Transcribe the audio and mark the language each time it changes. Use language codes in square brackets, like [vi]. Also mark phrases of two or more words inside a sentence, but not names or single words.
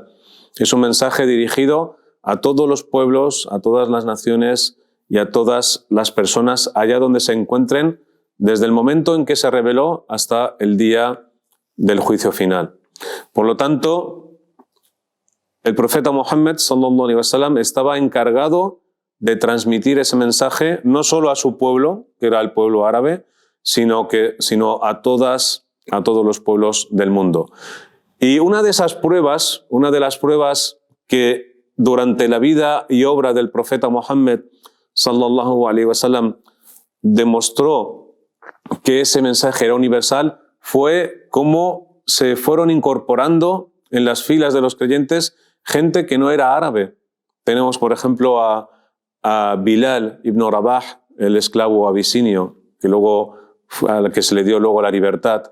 [es] Es un mensaje dirigido a todos los pueblos, a todas las naciones y a todas las personas allá donde se encuentren, desde el momento en que se reveló hasta el día del juicio final. Por lo tanto, el profeta Muhammad [ar] صلى الله عليه وسلم [es] estaba encargado de transmitir ese mensaje no solo a su pueblo, que era el pueblo árabe, sino a todos los pueblos del mundo. Y una de las pruebas que durante la vida y obra del profeta Muhammad [ar] صلى الله عليه وسلم [es] demostró que ese mensaje era universal fue cómo se fueron incorporando en las filas de los creyentes gente que no era árabe. Tenemos, por ejemplo, a Bilal ibn Rabah, el esclavo abisinio, al que se le dio luego la libertad.